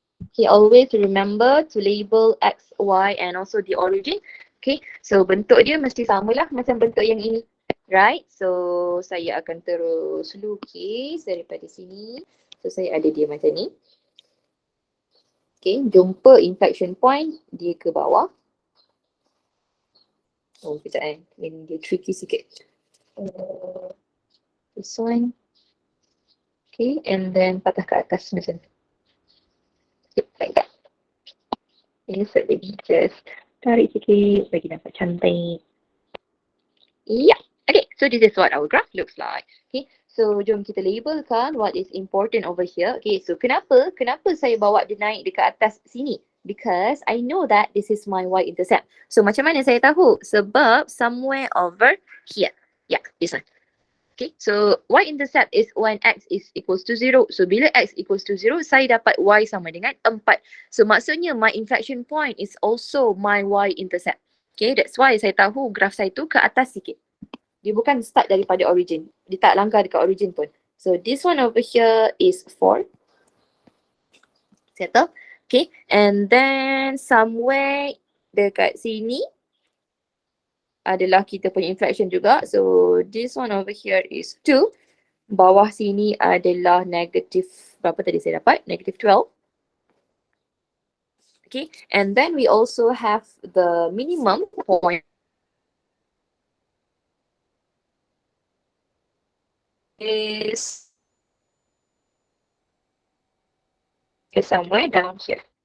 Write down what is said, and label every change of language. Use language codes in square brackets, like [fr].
[en] Okay, always remember to label x, y and also the origin. [ms] Okay, so bentuk dia mesti samalah macam bentuk yang ini. Right, so saya akan terus lukis daripada sini. So saya ada dia macam ni. Okay, jumpa inflection point, dia ke bawah. Oh, kejap ini dia tricky sikit. [en] This one. Okay, and then [ms] patah ke atas macam ni. [en] Like that. [ms] Okay, so lagi just tarik sikit bagi nampak cantik. Yeah. [en] Okay, so this is what our graph looks like. Okay, so [ms] jom kita labelkan [en] what is important over here. [ms] Okay, so kenapa saya bawa dia naik dekat atas sini? [en] Because I know that this is my y-intercept. [ms] So macam mana saya tahu? [en] Sebab somewhere over here. Yeah, this one. Okay, so y-intercept is when x is equals to 0. [ms] So bila x equals to 0, saya dapat y sama dengan 4. So maksudnya [en] my inflection point is also my y-intercept. Okay, that's why [ms] saya tahu graf saya tu ke atas sikit. Dia bukan start daripada origin. Dia tak langgar dekat origin pun. [en] So this one over here is 4. [ms] Settle. Okay, and then somewhere dekat sini adalah kita punya inflection juga. [en] So this one over here is 2. [ms] Bawah sini adalah [en] negative, [ms] berapa tadi saya dapat? [en] Negative 12. Okay, and then we also have the minimum point is somewhere down here.